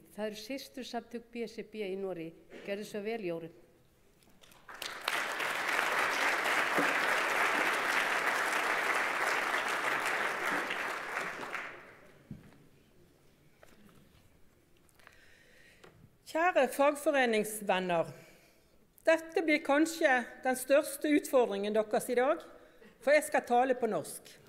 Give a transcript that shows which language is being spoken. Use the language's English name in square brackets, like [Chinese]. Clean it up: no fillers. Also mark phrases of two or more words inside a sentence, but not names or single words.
[Icelandic] Það eru systursamtök BSRB í Noregi. Gerðu svo vel, Jórunn. [Norwegian] Kjære fagforeningsvenner, dette blir kanskje den største utfordringen deres i dag, for jeg skal tale på norsk.